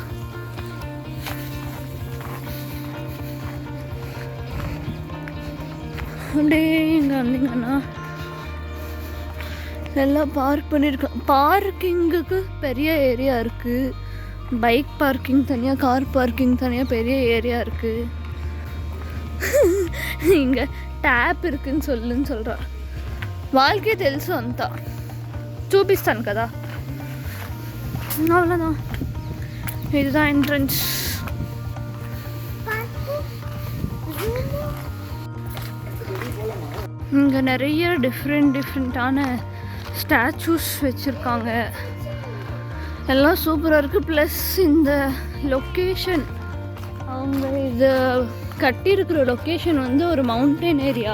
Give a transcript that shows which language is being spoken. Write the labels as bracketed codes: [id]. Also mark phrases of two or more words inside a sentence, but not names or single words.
[ta] அப்படியே இங்கே வந்தீங்கன்னா எல்லாம் பார்க் பண்ணியிருக்கோம். பார்க்கிங்குக்கு பெரிய ஏரியா இருக்குது. [en] bike parking [ta] தனியாக, [en] car parking [ta] தனியாக பெரிய ஏரியா இருக்குது. இங்கே ట్యాప్ இருக்குன்னு சொல்கிறா. [te] వాళ్ళకే తెలుసు అంతా, చూపిస్తాను కదా. అవ్వలేదా? [ta] இதுதான் என்ட்ரன்ஸ். இங்கே நிறைய டிஃப்ரெண்ட்டான ஸ்டாச்சூஸ் வச்சுருக்காங்க. எல்லாம் சூப்பராக இருக்குது. ப்ளஸ் இந்த லொக்கேஷன், அவங்க இது கட்டியிருக்கிற லொக்கேஷன் வந்து ஒரு [en] mountain area.